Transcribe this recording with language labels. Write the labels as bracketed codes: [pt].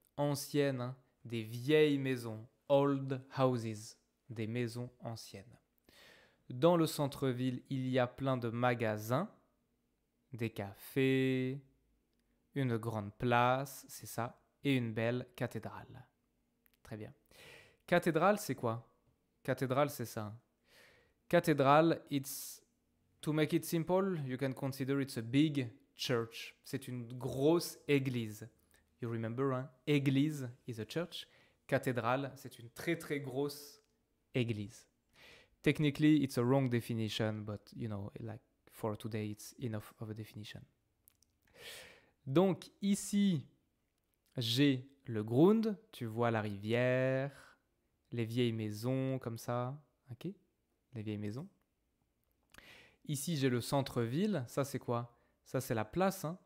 [fr] Anciennes, hein, des vieilles maisons. [en] Old houses. [fr] Des maisons anciennes. Dans le centre-ville, il y a plein de magasins, des cafés, une grande place, c'est ça, et une belle cathédrale. Très bien. Cathédrale, c'est quoi? Cathédrale, c'est ça. [en] Cathédrale, to make it simple, you can consider it's a big church. [fr] C'est une grosse église. [en] You remember, [fr] hein? [en] Église is a church. [fr] Cathédrale, c'est une très très grosse église. [en] Technically, it's a wrong definition, but like for today, it's enough of a definition. [fr] Donc ici, j'ai le Grund, tu vois la rivière, les vieilles maisons comme ça, ok? Les vieilles maisons. Ici, j'ai le centre-ville, ça c'est quoi? Ça c'est la place, hein?